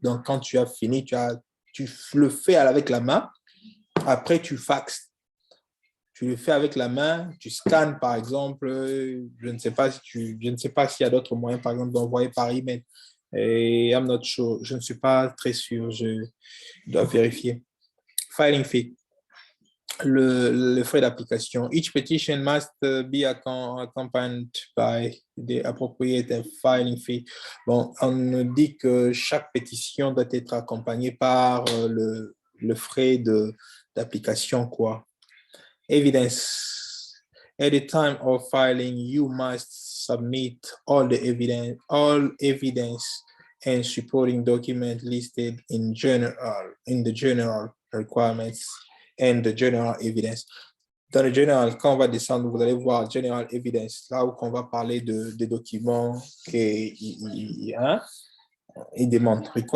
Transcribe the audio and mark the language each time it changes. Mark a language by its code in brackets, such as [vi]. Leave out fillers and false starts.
[fr] Donc, quand tu as fini, tu le fais avec la main, après tu faxes. Tu le fais avec la main, tu scannes par exemple, je ne sais pas s'il y a d'autres moyens, par exemple, d'envoyer par email. Et [en] I'm not sure, [fr] je ne suis pas très sûr, je dois vérifier. [en] Filing fee. [fr] Le frais d'application. [en] Each petition must be accompanied by the appropriate filing fee. [fr] Bon, on nous dit que chaque pétition doit être accompagnée par le frais d'application, quoi. [en] Evidence. At the time of filing, you must submit all evidence and supporting documents listed in the general requirements and the general evidence. [fr] Dans le general, quand on va descendre, vous allez voir general evidence, là où on va parler des documents qu'ils demandent.